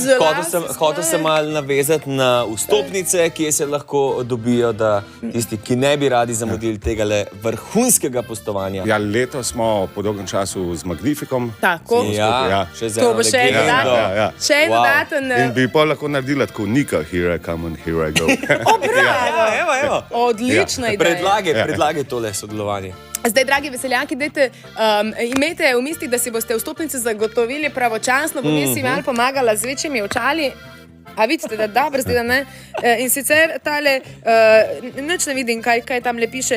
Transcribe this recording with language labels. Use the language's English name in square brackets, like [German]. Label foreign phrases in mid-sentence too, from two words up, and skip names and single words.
[Slovenian] Hotel sem malo navezati na vstopnice, kje se lahko dobijo, da tisti, ki ne bi radi zamudili tega vrhunskega postovanja. Ja, letos smo po dolgem času z Magnifikom. Tako. Ja, še z To eno bo še en legendo. dodaten. Še en dodaten. In bi pa lahko naredila tako Nika, [English] here I come and here I go. [Slovenian] Bravo. Evo. Odlična ideja. Predlagaj tole sodelovanje. Zdaj, dragi veseljaki, imejte v mislih, da si boste vstopnice zagotovili pravočasno, bom jaz si malo pomagala z večjimi očali. A vidite, da dobro zdaj, ne? In sicer tale, nič ne vidim, kaj tam le piše.